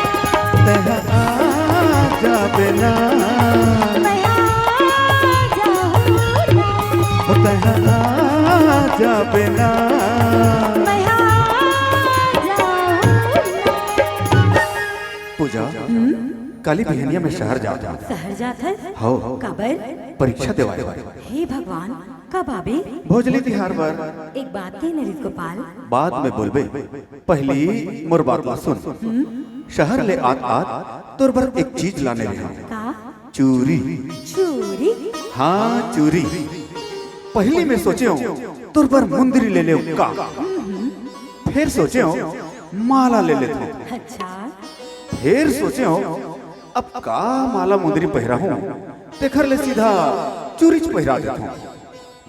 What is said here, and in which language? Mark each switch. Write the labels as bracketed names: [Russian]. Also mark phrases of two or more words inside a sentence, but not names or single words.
[Chhattisgarhi] तह आ जाबे ना, मैं आ जाऊँ ना, तह आ जाबे ना। मैं आ जाऊँ ना। पूजा काली बिहनिया में शहर जा शहर जात है हो काबर? परीक्षा देवाए हे भगवान कब आबे? भोजली तिहार पर एक बात थी नरेश गोपाल, बाद में बोलबे, पहली मोर बात ला सुन। शहर ले आत आत तोर बर एक चीज लाने रहा, का चूरी। चूरी? हाँ चूरी। पहली में सोचे हो तोर पर मुंदरी ले ले का, फिर सोचे हो माला ले लेता हूँ, अच्छा फिर सोचे हो अब का माला मुंदरी पहरा हूँ, देखर ले सीधा चूरी पहरा देता हूँ।